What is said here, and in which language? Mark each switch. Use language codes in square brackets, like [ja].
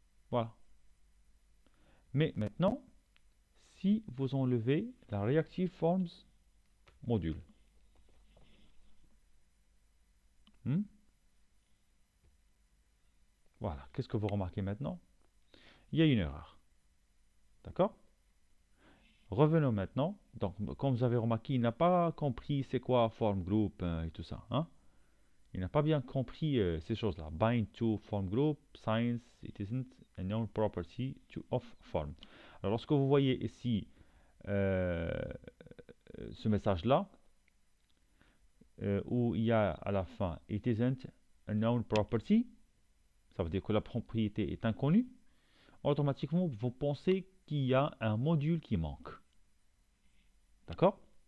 [fr] Voilà. Mais maintenant, si vous enlevez la Reactive Forms module, voilà, qu'est-ce que vous remarquez maintenant? Il y a une erreur. D'accord? Revenons maintenant. Donc, comme vous avez remarqué, il n'a pas compris c'est quoi form group et tout ça. Hein? Il n'a pas bien compris ces choses-là. [en] Bind to form group, since it isn't a known property of form. [fr] Alors, lorsque vous voyez ici ce message-là, où il y a à la fin [en] it isn't a known property, [fr] ça veut dire que la propriété est inconnue, automatiquement vous pensez qu'il y a un module qui manque. D'accord?